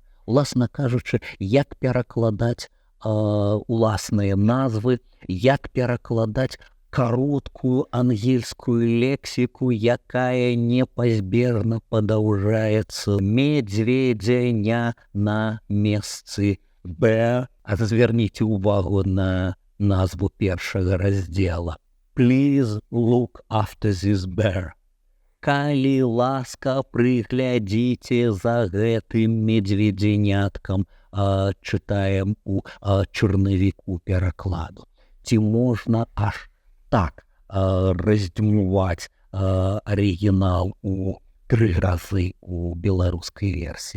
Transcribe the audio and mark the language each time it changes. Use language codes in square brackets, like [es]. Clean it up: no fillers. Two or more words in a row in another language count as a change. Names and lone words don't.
[be] Уласна кажучы, як перакладаць уласныя назвы, як перакладаць кароткую ангельскую лексіку, якая непазбежна падаўжаецца медзведзяня на месцы «bear». А звярніце ўвагу на назву першага раздзела. [en] «Please look after this bear». [be] Калі ласка, прыглядзіце за гэтым медзведзяняткам, чытаем у чарнавіку перакладу. Ці можна аж так раздзьмуваць арыгінал у 3 разы у беларускай версіі?